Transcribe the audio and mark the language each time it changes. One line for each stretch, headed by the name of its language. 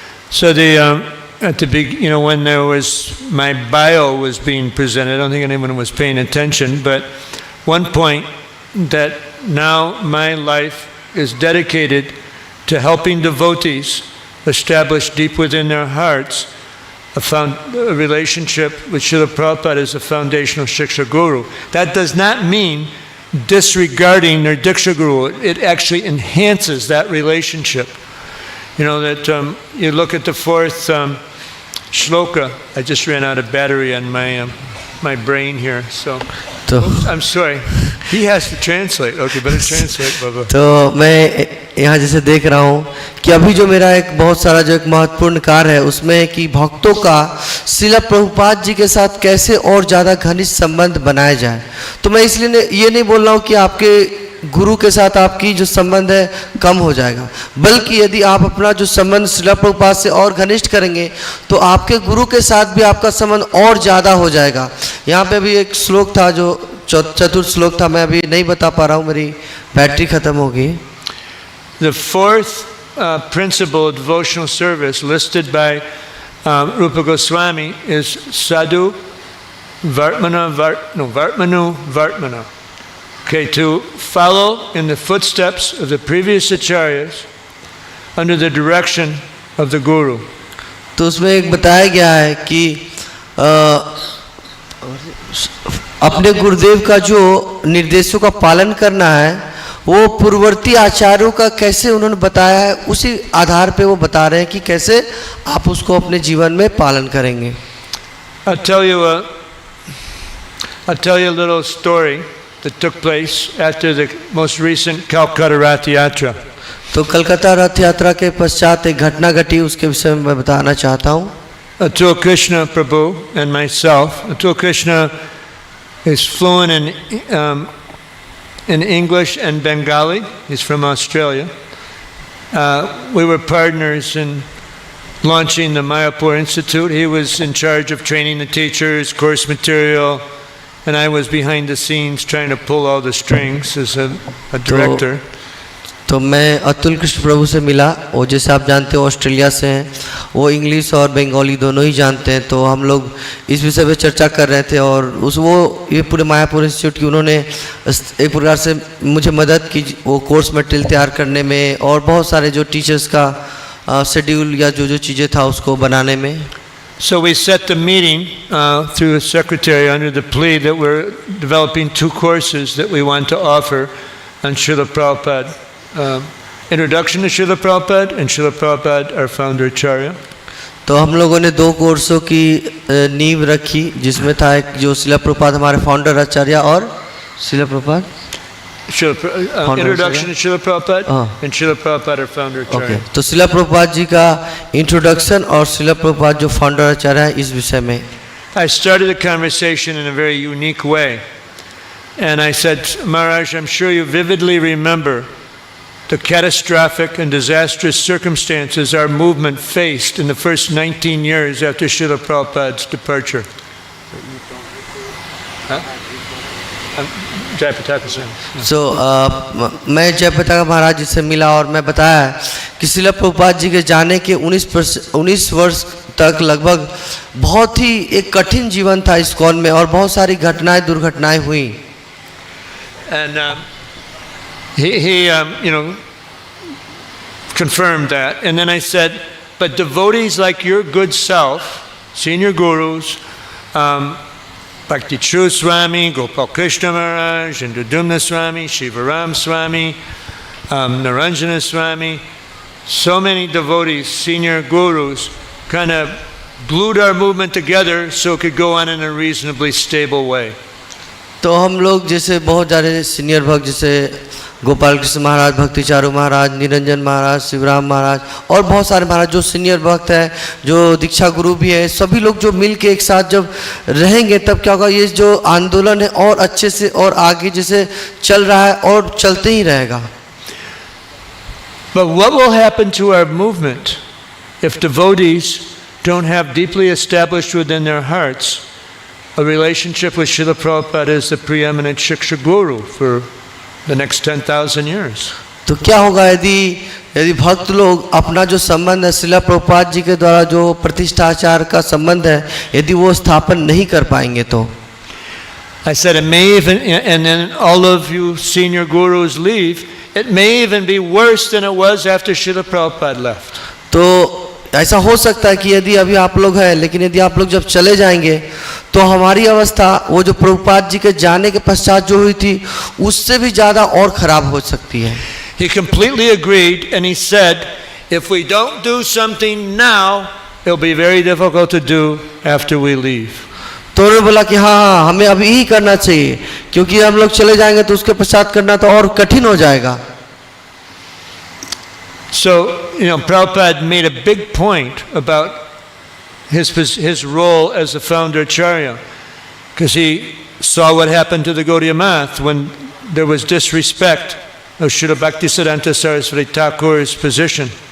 English: So at the big, when there was my bio was being presented, I don't think anyone was paying attention, but one point that now my life is dedicated to helping devotees establish deep within their hearts a relationship with Srila Prabhupada as a foundational Shiksha Guru. That does not mean disregarding their Diksha Guru. It actually enhances that relationship. You know, that you look at the fourth shloka. I just ran out of battery on my brain here, so I'm sorry. He has to translate. Okay, better translate, Baba.
Hindi: तो मैं यहाँ जैसे देख रहा हूँ कि अभी जो मेरा एक बहुत सारा जो एक महत्वपूर्ण कार्य है उसमें कि भक्तों का श्रील प्रभुपाद जी के साथ कैसे और ज़्यादा घनिष्ठ संबंध बनाया जाए। तो मैं इसलिए ये नहीं बोल रहा हूँ कि आपके गुरु के साथ आपकी जो संबंध है कम हो जाएगा, बल्कि यदि आप अपना जो संबंध श्रील प्रभुपाद से और घनिष्ठ करेंगे तो आपके गुरु के साथ भी आपका संबंध और ज़्यादा हो जाएगा। यहाँ पे भी एक श्लोक था जो चतुर्थ श्लोक था, मैं अभी नहीं बता पा रहा हूँ, मेरी बैटरी खत्म हो गई।
English: The fourth principle of devotional service listed by Rupa Goswami is sadhu vartmanu vartmana. Okay, to follow in the footsteps of the previous acharyas under the direction of the guru.
Hindi: तो उसमें एक बताया गया है कि अपने गुरुदेव का जो निर्देशों का पालन करना है वो पूर्ववर्ती आचार्यों का कैसे उन्होंने बताया है उसी आधार पे वो बता रहे हैं कि कैसे आप उसको अपने जीवन में पालन करेंगे।
English: I'll tell you a little story that took place after the most recent Calcutta Rath Yatra.
Hindi: तो कलकत्ता रथ यात्रा के पश्चात एक घटना घटी, उसके विषय में मैं बताना चाहता हूँ।
English: Atul Krishna Prabhu and myself. Atul Krishna is fluent in English and Bengali. He's from Australia. We were partners in launching the Mayapur Institute. He was in charge of training the teachers, course material, and I was behind the scenes trying to pull all the strings as a director.
Hindi: तो मैं अतुल कृष्ण प्रभु से मिला, वो जैसे आप जानते हो Australia से हैं, वो इंग्लिश और बंगाली दोनों ही जानते हैं। तो हम लोग इस विषय पे चर्चा कर रहे थे और वो ये पूरे मायापुर इंस्टीट्यूट की उन्होंने एक प्रकार से मुझे मदद की वो कोर्स मटेरियल तैयार करने में और बहुत सारे जो टीचर्स का शेड्यूल या जो चीज़ें था उसको बनाने में।
English: So we set the meeting through a secretary under the plea that we're developing 2 courses that we want to offer on Srila Prabhupada. Introduction to Srila Prabhupada and Srila Prabhupada, our founder Acharya.
Hindi: तो हम लोगों ने 2 कोर्सों की नींव रखी जिसमें था एक जो श्रील प्रभुपाद हमारे फाउंडर आचार्य और Srila Prabhupada
English: introduction to Srila Prabhupada and Srila Prabhupada, our founder Acharya.
Hindi: तो श्रील प्रभुपाद जी का इंट्रोडक्शन और श्रील प्रभुपाद जो फाउंडर आचार्य है इस विषय में।
English: I started the conversation in a very unique way, and I said, Maharaj, I'm sure you vividly remember the catastrophic and disastrous circumstances our movement faced in the first 19 years after Srila Prabhupada's departure. Jayapataka Singh.
Hindi: So, मैं जयपताका महाराज जी से मिला और मैं बताया कि श्रील प्रभुपाद जी के जाने के 19 वर्ष तक लगभग बहुत ही एक कठिन जीवन था इस्कॉन में और बहुत सारी घटनाएं दुर्घटनाएं हुई।
English: And he confirmed that. And then I said, but devotees like your good self, senior gurus, Bhakti True Swami, Gopal Krishna Maharaj, and Dudumna Swami, Shivaram Swami, Naranjana Swami, so many devotees, senior gurus, kind of glued our movement together so it could go on in a reasonably stable way.
Hindi: तो हम लोग जैसे बहुत सारे senior भक्त जैसे गोपाल कृष्ण महाराज, भक्ति चारू महाराज, निरंजन महाराज, शिवराम महाराज और बहुत सारे महाराज जो सीनियर भक्त हैं, जो दीक्षा गुरु भी हैं, सभी लोग जो मिल के एक साथ जब रहेंगे तब क्या होगा, ये जो आंदोलन है और अच्छे से और आगे जैसे चल रहा है और चलते ही रहेगा।
English: But what will happen to our movement if devotees don't have deeply established within their hearts a relationship with Srila Prabhupada as the preeminent Shiksha Guru for the next 10,000 years?
Hindi: तो क्या होगा यदि भक्त लोग अपना जो संबंध है श्रील प्रभुपाद जी के द्वारा जो प्रतिष्ठाचार का संबंध है यदि वो स्थापन नहीं कर पाएंगे तो।
English: I said it may even, and then all of you senior gurus leave, it may even be worse than it was after Srila Prabhupada left.
Hindi: तो ऐसा हो सकता है कि यदि अभी आप लोग हैं, लेकिन यदि आप लोग जब चले जाएंगे तो हमारी अवस्था वो जो प्रभुपाद जी के जाने के पश्चात जो हुई थी उससे भी ज़्यादा और ख़राब हो सकती है.
English: He completely agreed, and he said, if we don't do something now, it'll be very difficult to do after we leave.
Hindi: तो उन्होंने बोला कि हाँ हमें अभी ही करना चाहिए, क्योंकि हम लोग चले जाएंगे तो उसके पश्चात करना तो और कठिन हो जाएगा.
English: So, Prabhupada made a big point about his role as a founder acharya, because he saw what happened to the Gaudiya Math when there was disrespect of Srila Bhaktisiddhanta Saraswati Thakur's position.